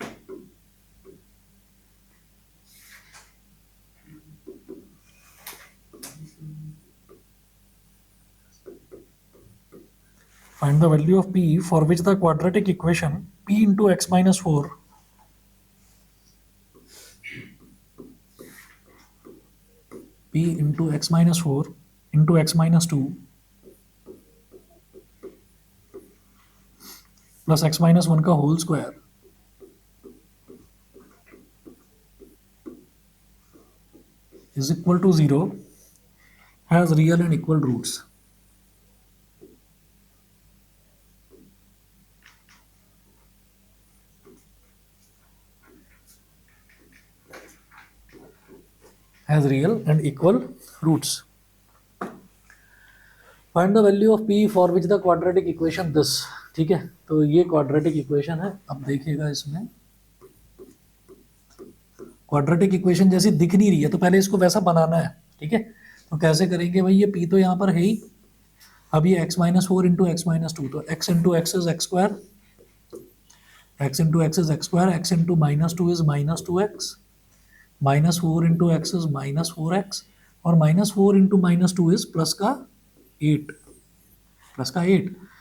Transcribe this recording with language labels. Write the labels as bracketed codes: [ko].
[en] find the value of P for which the quadratic equation P into x minus 4 p into x minus four into x minus two plus x minus one का whole square is equal to 0 has real and equal roots. Has real and equal roots. Find the value of p for which the quadratic equation this. [hi] ठीक है, तो ये quadratic equation है. अब देखिएगा इसमें quadratic equation जैसी दिख नहीं रही है, तो पहले इसको वैसा बनाना है. ठीक है, तो कैसे करेंगे भाई, ये p तो यहाँ पर है ही. अब ये [en] x minus four into x minus two, तो x into x is x square, x into x is x square, x into minus two is minus two x, minus four into x is minus four x, [hi] और [en] Minus four into minus two is plus का eight, plus का eight.